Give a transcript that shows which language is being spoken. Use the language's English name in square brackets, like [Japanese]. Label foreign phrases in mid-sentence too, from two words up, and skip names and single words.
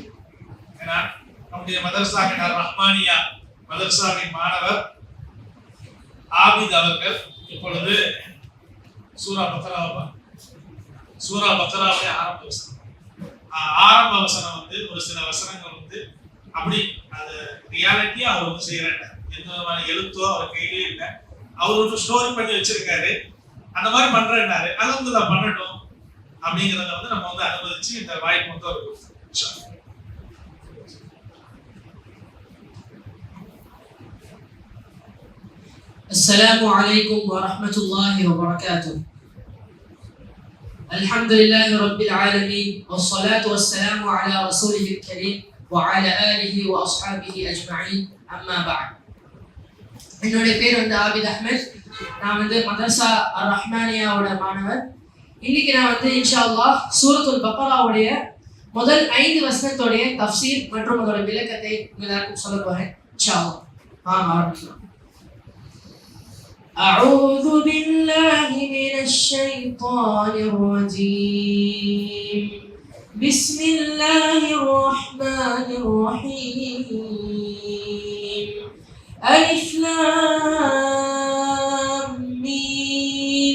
[Tamil] ஏன்னா நம்முடைய மதரசாவின் ரஹ்மானியா மதரசாவின் மாணவர் ஆபித் அவர்கள் இப்பொழுது சூரா பக்ராவுடைய ஆரம்ப வசனம் ஒரு சில வசனங்கள் அப்படி அது ரியாலிட்டியா அவர் செய்யறாங்க. எந்த விதமான எழுத்தோ அவர் கையிலே இல்லை, அவர் ஸ்டோரி பண்ணி வச்சிருக்காரு. அந்த மாதிரி பண்றேன்னாரு, அது நான் பண்ணட்டும் அப்படிங்கிறத நம்ம அனுமதிச்சு இந்த வாய்ப்பு அவருக்கு. [Arabic] السلام عليكم ورحمة الله وبركاته. الحمد لله رب العالمين والصلاة والسلام على رسوله الكريم وعلى آله وأصحابه أجمعين. أما بعد. [Tamil] என்னுடைய பேர் ஆபித் அஹ்மத். நான் மதரசா ரஹ்மானியாவோட மாணவர். இன்னைக்கு நான் [Arabic] إن شاء الله [Tamil] சூரத்துல் பக்ராவுடைய முதல் 5 வசனத்தோடைய தஃப்சீர் மற்றும் அதோட விளக்கத்தை எல்லாருக்கும் சொல்ல போறேன். [Arabic] إن شاء الله [Tamil] ஆரம்பிக்கலாம். [Arabic] أعوذ بالله من الشيطان الرجيم. بسم الله الرحمن الرحيم. ألف لام ميم.